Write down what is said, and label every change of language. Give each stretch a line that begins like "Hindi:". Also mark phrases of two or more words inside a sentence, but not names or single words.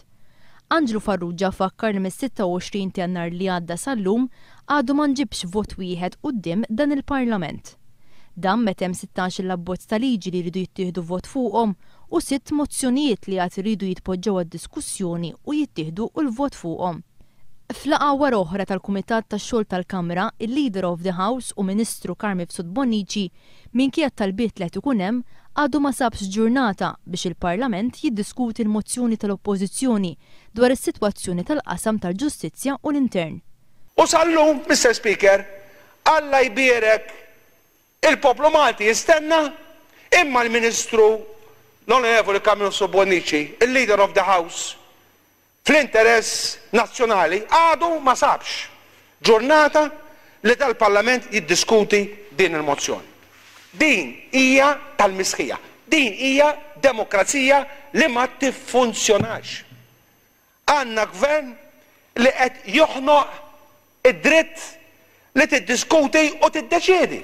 Maltese: Anġlu Farrugia fakkar li mis-26 ta' Jannar li għadda sal-lum għadu ma nġibx vot wieħed quddiem dan il-Parlament. Dan meta hemm 16 l-abbozz ta' liġi li jridu jittieħdu vot fuqhom u 6 mozzjonijiet li għad iridu jitpoġġew għad-diskussjoni u jittieħdu l-vot fuqhom. F'laqgħa wara oħra tal-Kumitat tax-Xogħol tal-Kamra, il-
English: Leader of the House
Maltese: u Ministru Carmi Fsut-Bonnici minkejja talbiet li qed ikun hemm għadu ma sabx ġurnata biex il-Parlament jiddiskuti l-mozzjoni tal-Oppożizzjoni dwar is-sitwazzjoni tal-qasam tal-Ġustizzja u l-Intern. U sal-lum, Mr. Speaker, Alla jbierek il-poplu Malti jistenna imma l-Ministru l-Onorevoli Carmi Fsut-Bonnici, il-
English: Leader of the House,
Maltese: fl-interess nazzjonali għadu ma sabx ġurnata li tal-Parlament jiddiskuti din il-mozzjoni. Din hija tal-misħija, din hija demokrazija li ma tiffunzjonax. Għandna gvern li qed joħnoq id-dritt li tiddiskuti u tiddeċiedi.